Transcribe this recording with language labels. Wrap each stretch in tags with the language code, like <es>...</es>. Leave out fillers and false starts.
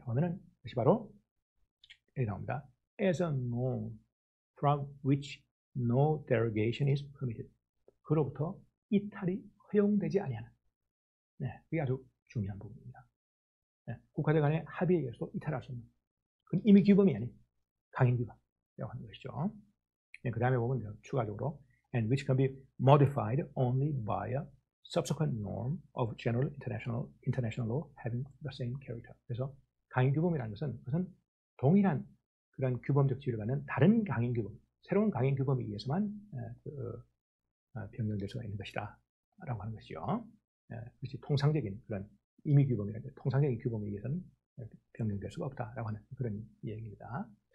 <ko>그러면은 그것이 바로 여기 나옵니다.</ko> <en>As a norm from which no derogation is permitted.</en> <ko>그로부터 이탈이 허용되지 아니하는. 그게 아주 중요한 부분입니다. 국가들 간의 합의에 의해서 이탈할 수 없는 그건 이미 규범이 아닌 강행 규범이라고 하는 것이죠. 그 다음에 보면 추가적으로</ko> <en>and which can be modified only by a subsequent norm of general international law having the same character.</en> <ko>그래서 강행 규범이라는 것은 그것은 동일한 그런 규범적 지위를 갖는 다른 강행 규범, 새로운 강행 규범에 의해서만 변경될 수가 있는 것이다 라고 하는 것이죠. 그렇지 통상적인 그런 임의 규범이라는 통상적인 규범에 의해서는 변경될 수가 없다라고 하는 그런 얘기입니다.</ko>